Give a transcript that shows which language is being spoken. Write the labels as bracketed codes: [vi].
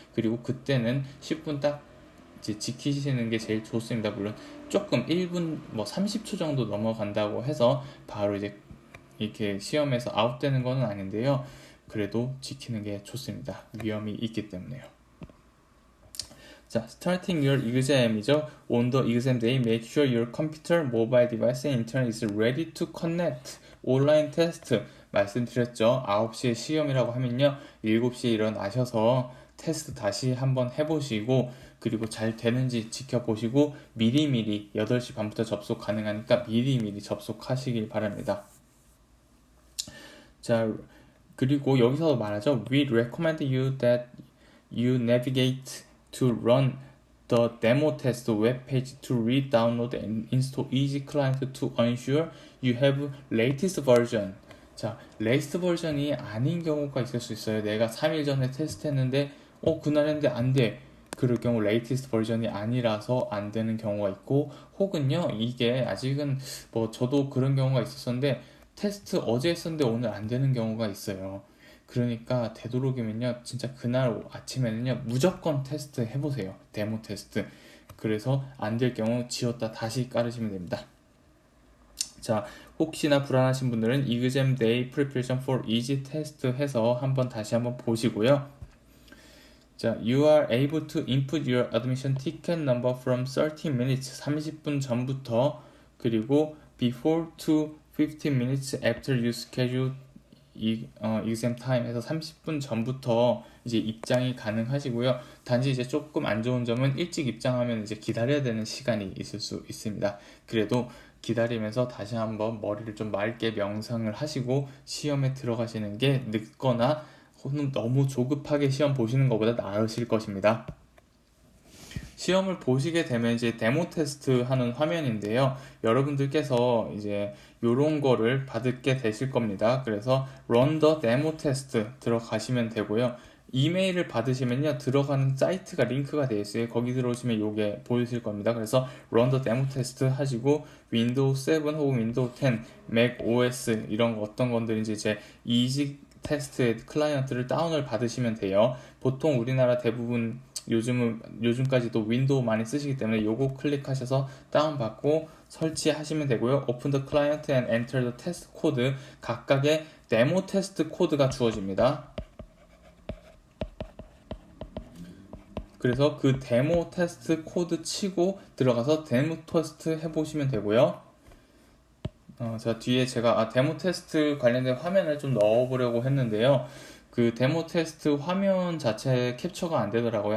[ko] 그리고 그때는 10분 딱 이제 지키시는 게 제일 좋습니다. 물론 조금 1분 뭐 30초 정도 넘어간다고 해서 바로 이제 이렇게 시험에서 아웃되는 건 아닌데요. 그래도 지키는 게 좋습니다. 위험이 있기 때문에요. [en] 자, starting your exam이죠. On the exam day, make sure your computer, mobile device, and internet is ready to connect. [ko] 온라인 테스트 말씀드렸죠. 9시에 시험이라고 하면요. 7시에 일어나셔서 테스트 다시 한번 해보시고 그리고 잘 되는지 지켜보시고 미리미리 8시 반부터 접속 가능하니까 미리미리 접속하시길 바랍니다. 자, 그리고 여기서 말하죠. [en] We recommend you that you navigate to run the demo test web page to read, download, and install easy client to ensure you have latest version. [ko] 자, latest 버전이 아닌 경우가 있을 수 있어요. 내가 3일 전에 테스트했는데 그날 했는데 안 돼. 그럴 경우 latest 버전이 아니라서 안 되는 경우가 있고 혹은요 이게 아직은 저도 그런 경우가 있었는데 테스트 어제 했었는데 오늘 안 되는 경우가 있어요. 그러니까 되도록이면요 진짜 그날 아침에는요 무조건 테스트 해보세요. 데모 테스트. 그래서 안 될 경우 지웠다 다시 깔으시면 됩니다. 자, 혹시나 불안하신 분들은 [en] exam day preparation for easy test [ko] 해서 다시 한번 보시고요. [en] 자, you are able to input your admission ticket number from 30 minutes [ko] 30분 전부터 그리고 [en] before to 15 minutes after you schedule exam time [ko] 해서 30분 전부터 이제 입장이 가능하시고요. 단지 이제 조금 안 좋은 점은 일찍 입장하면 이제 기다려야 되는 시간이 있을 수 있습니다. 그래도 기다리면서 다시 한번 머리를 좀 맑게 명상을 하시고 시험에 들어가시는 게 늦거나 혹은 너무 조급하게 시험 보시는 것보다 나으실 것입니다. 시험을 보시게 되면 이제 데모 테스트 하는 화면인데요. 여러분들께서 이제 요런 거를 받게 되실 겁니다. 그래서 [en] run the demo test [ko] 들어가시면 되고요. 이메일을 받으시면요. 들어가는 사이트가 링크가 되어 있어요. 거기 들어오시면 요게 보이실 겁니다. 그래서 [en] run the demo test [ko] 하시고 윈도우 7 혹은 윈도우 10, 맥 OS 이런 어떤 건들인지 이제 이직 테스트의 클라이언트를 다운을 받으시면 돼요. 보통 우리나라 대부분 요즘까지도 윈도우 많이 쓰시기 때문에 요거 클릭하셔서 다운받고 설치하시면 되고요. [en] Open the client and enter the test code [ko] 각각의 데모 테스트 코드가 주어집니다. 그래서 그 데모 테스트 코드 치고 들어가서 데모 테스트 해보시면 되고요. 자, 뒤에 제가 데모 테스트 관련된 화면을 좀 넣어보려고 했는데요. 그 데모 테스트 화면 자체 캡처가 안 되더라고요.